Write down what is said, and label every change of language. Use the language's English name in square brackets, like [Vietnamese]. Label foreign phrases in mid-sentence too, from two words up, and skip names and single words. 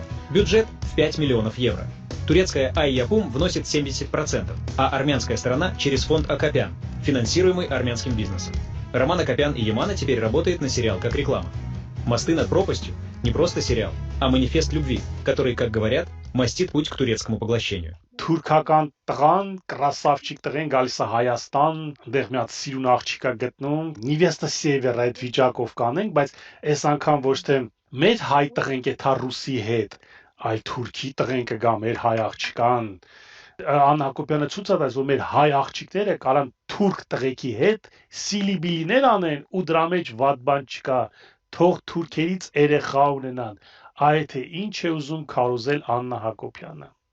[Russian] Бюджет в 5 миллионов евро. Турецкая Ай-Япум вносит 70%, а армянская сторона через фонд Акопян, финансируемый армянским бизнесом. Роман Акопян и Ямана теперь работает на сериал как реклама. «Мосты над пропастью» — не просто сериал, а манифест любви, который, как говорят, мастит путь к турецкому поглощению. [Armenian] Թուրքական տղան, красавчик տղեն գալիս է Հայաստան, այնտեղ մի հատ սիրուն աղջիկա գտնում, Նիվեստա Սևեր այդ վիճակով կանենք, բայց այս անգամ ոչ թե մեր հայ տղենք է թա ռուսի հետ, այլ թուրքի տղեն կգա մեր հայ աղջկան, Աննա Հակոբյանը ցույց տալիս, որ մեր հայ աղջիկները կարան թուրք տղեկի հետ սիլիբիլիներ անեն ու դրա մեջ վատ բան չկա, թող թուրքերից երեխա ունենան։ Այ թե ինչ է ուզում քարոզել Աննա Հակոբյանը։